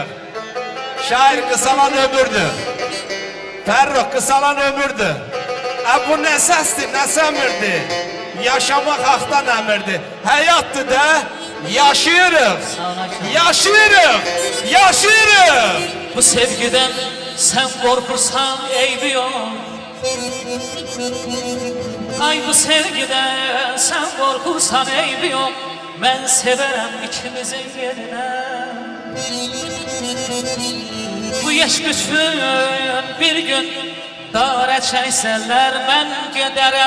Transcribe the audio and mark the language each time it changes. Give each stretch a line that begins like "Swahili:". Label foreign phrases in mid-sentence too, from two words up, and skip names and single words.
Azerbaijani: Şair qısalan ömürdür. Fərruh qısalan ömürdür. Bu nə səsdir, nə səmirdir. Yaşamaq haqdan əmirdir. Həyatdır da yaşayırıq. Yaşayırıq. Yaşayırıq.
Turkish: Bu sevgiden sen korkursan eybi yok. Ay bu sevgiden sen korkursan eybi yok. Ben severim ikimizin yerine. Bu yaş güçlü bir gün dara çeyseler ben giderim.